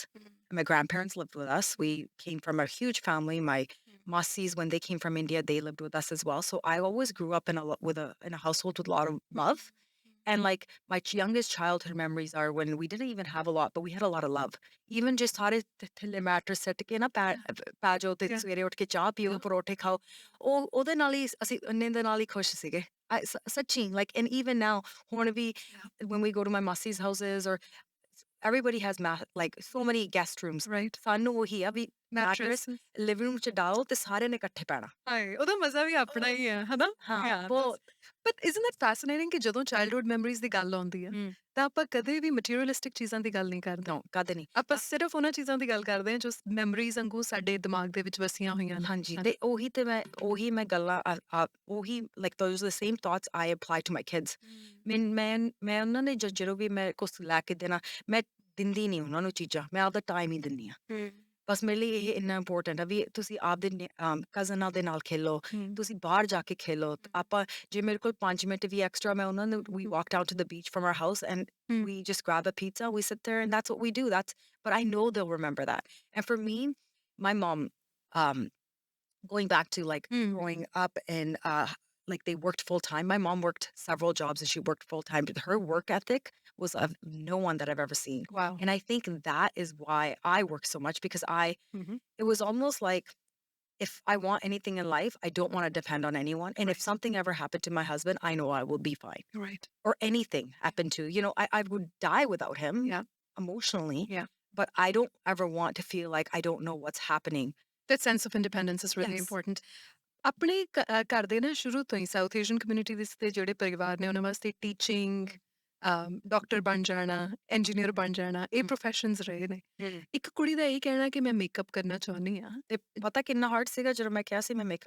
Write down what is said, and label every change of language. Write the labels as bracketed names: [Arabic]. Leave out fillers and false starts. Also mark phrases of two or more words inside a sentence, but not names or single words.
[English] My grandparents lived with us. We came from a huge family. My Masis, when they came from India, they lived with us as well. So I always grew up in a household with a lot of love. And like my youngest childhood memories are when we didn't even have a lot, but we had a lot of love. Even just [Punjabi] ਸਾਰੇ ਥੱਲੇ ਮੈਟਰ ਸੱਟ ਕੇ ਨਾ ਪੈ ਜਾਓ ਤੇ [English] Yeah. [Punjabi] ਸਵੇਰੇ ਉੱਠ ਕੇ ਚਾਹ ਪੀਓ ਪਰੌਠੇ ਖਾਓ ਉਹਦੇ ਨਾਲ ਹੀ ਅਸੀਂ ਇੰਨੇ ਦੇ ਨਾਲ ਹੀ ਖੁਸ਼ ਸੀਗੇ ਸੱਚੀ [English] like and even now [Punjabi] ਹੁਣ ਵੀ [English] when we go to my massi's houses or everybody has like so many guest rooms Right. [Punjabi] ਸਾਨੂੰ ਉਹੀ ਆ ਵੀ ਮੈਟਰਸ [English] Mattresses. [Punjabi] ਲਿਵਿੰਗ ਰੂਮ ਚ ਡਾਲੋ ਤੇ ਸਾਰਿਆਂ ਨੇ ਇਕੱਠੇ ਪੈਣਾ ਹਾਏ ਉਹਦਾ ਮਜ਼ਾ ਵੀ ਆਪਣਾ ਹੀ ਹੈ ਹਨਾ ਹਾਂ [English] Yeah, [Punjabi] ਬਹੁਤ [English] but isn't that fascinating [Punjabi] ਕਿ ਜਦੋਂ [English] childhood memories [Punjabi] ਦੀ ਗੱਲ ਆਉਂਦੀ ਹੈ ਤਾਂ ਆਪਾਂ ਕਦੇ ਵੀ materialistic ਚੀਜ਼ਾਂ ਦੀ ਗੱਲ ਨਹੀਂ ਕਰਦੇ no ਕਦੇ ਨਹੀਂ ਆਪਾਂ ਸਿਰਫ ਉਹਨਾਂ ਚੀਜ਼ਾਂ ਦੀ ਗੱਲ ਕਰਦੇ ਹਾਂ ਜੋ ਮੈਮਰੀਜ਼ ਵਾਂਗੂ ਸਾਡੇ ਦਿਮਾਗ ਦੇ ਵਿੱਚ ਵਸੀਆਂ ਹੋਈਆਂ ਨੇ ਹਾਂਜੀ ਤੇ ਉਹੀ ਮੈਂ ਗੱਲਾਂ ਉਹੀ [English] like those are the same thoughts I apply to my kids [Punjabi] ਮੈਂ ਉਹਨਾਂ ਨੇ ਜਦੋਂ ਵੀ ਮੈਂ ਕੁਛ ਲੈ ਕੇ ਦੇਣਾ ਮੈਂ ਦਿੰਦੀ ਨਹੀਂ ਉਹਨਾਂ ਨੂੰ ਚੀਜ਼ਾਂ ਮੈਂ ਆਪਦਾ ਟਾਈਮ ਹੀ ਦਿੰਦੀ ਆ ਬਸ ਮੇਰੇ ਲਈ ਇਹ ਇੰਨਾ ਇੰਪੋਰਟੈਂਟ ਆ ਵੀ ਤੁਸੀਂ ਆਪਦੇ ਕਜ਼ਨਾਂ ਦੇ ਨਾਲ ਖੇਲੋ ਤੁਸੀਂ ਬਾਹਰ ਜਾ ਕੇ ਖੇਲੋ ਆਪਾਂ ਜੇ ਮੇਰੇ ਕੋਲ 5 ਮਿੰਟ ਵੀ ਐਕਸਟਰਾ ਮੈਂ ਉਹਨਾਂ ਨੂੰ [English] we walked out to the beach from our house and we just grab a pizza we sit there and that's what we do but I know they'll remember that and for me my mom um going back to like growing up and like they worked full time. My mom worked several jobs and she worked full time. But her work ethic was of no one that I've ever seen. Wow. And I think that is why I work so much because it was almost like if I want anything in life, I don't want to depend on anyone. And if something ever happened to my husband, I know I will be fine. Right. Or anything happened to, I would die without him Yeah. emotionally. Yeah. But I don't ever want to feel like I don't know what's happening. That sense of independence is really Yes. important. [Punjabi] ਆਪਣੇ ਘਰ ਦੇ ਨਾ ਸ਼ੁਰੂ ਤੋਂ ਹੀ ਸਾਊਥ ਏਸ਼ੀਅਨ ਕਮਿਊਨਿਟੀ ਦੇ ਜਿਹੜੇ ਪਰਿਵਾਰ ਨੇ ਉਹਨਾਂ ਵਾਸਤੇ ਟੀਚਿੰਗ ਡਾਕਟਰ ਬਣ ਜਾਣਾ, ਇੰਜੀਨੀਅਰ ਬਣ ਜਾਣਾ, ਇਹ ਹੂੰ, ਪ੍ਰੋਫੈਸ਼ਨਸ ਰਹੇ ਨੇ। ਹੂੰ। ਇੱਕ ਕੁੜੀ ਦਾ ਇਹ ਕਹਿਣਾ ਕਿ ਮੈਂ ਮੇਕਅਪ ਕਰਨਾ ਚਾਹੁੰਦੀ ਹਾਂ। ਤੇ ਪਤਾ ਕਿੰਨਾ ਹਾਰਡ ਸੀਗਾ ਜਦੋਂ ਮੈਂ ਕਿਹਾ ਸੀ ਮੈਂ ਮੇਕਅਪ